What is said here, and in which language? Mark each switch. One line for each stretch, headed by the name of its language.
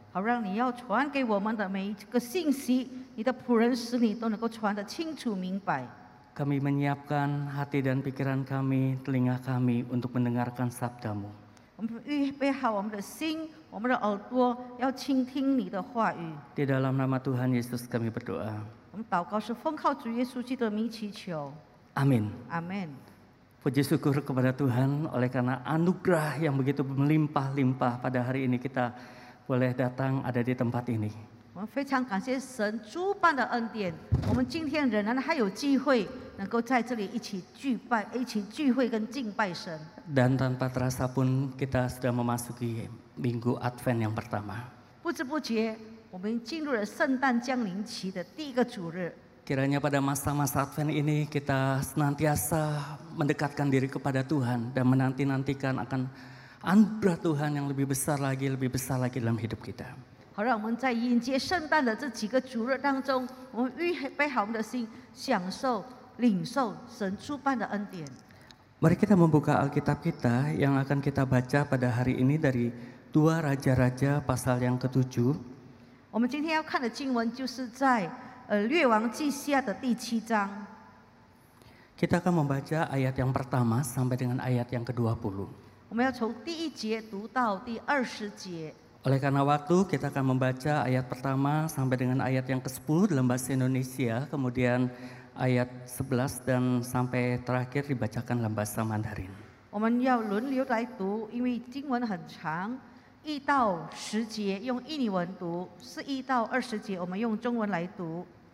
Chinese: 好让你要传给我们的每一个信息，你的仆人使你都能够传得清楚明白。
Indonesian: Kami menyiapkan hati dan pikiran kami, telinga kami untuk mendengarkan sabda-Mu.
Chinese: 我们预备好我们的心，我们的耳朵，要倾听你的话语。
Indonesian: Di dalam nama Tuhan Yesus kami berdoa.
Chinese: 我们祷告是奉靠主耶稣基督的名祈求，
Indonesian: Amin.
Chinese: 阿门。
Indonesian: Puji syukur kepada Tuhan oleh karena anugerah yang begitu melimpah-limpah pada hari ini kita boleh datang ada di tempat ini.
Chinese: 我们非常感谢神诸般的恩典，我们今天仍然还有机会能够在这里一起聚会跟敬拜神。
Indonesian: Dan tanpa terasa pun kita sudah memasuki minggu Advent yang pertama.
Chinese: 不知不觉，我们进入了圣诞降临期的第一个主日。
Indonesian: Kiranya pada masa-masa Advent ini kita senantiasa mendekatkan diri kepada Tuhan dan menanti-nantikan akan anugerah Tuhan yang lebih besar lagi dalam hidup kita.
Chinese: 好，让我们在迎接圣诞的这几个主日当中，我们预备好我们的心，享受、领受神诸般的恩典。
Indonesian: Mari kita membuka Alkitab kita yang akan kita baca pada hari ini dari 2 Raja-Raja pasal yang ke-7.
Chinese: 我们今天要看的经文就是在列王记下的第7章。
Indonesian: Kita akan membaca ayat yang pertama sampai dengan ayat yang ke-20.
Chinese: 我们要从第1节读到第20节。
Indonesian: Oleh karena waktu, kita akan membaca ayat pertama sampai dengan ayat yang ke-10 dalam bahasa Indonesia, kemudian ayat 11 dan sampai terakhir dibacakan dalam bahasa Mandarin.
Chinese: 我们要轮流来读，因为经文很长，1到10节用印尼文读，11到20节我们用中文来读。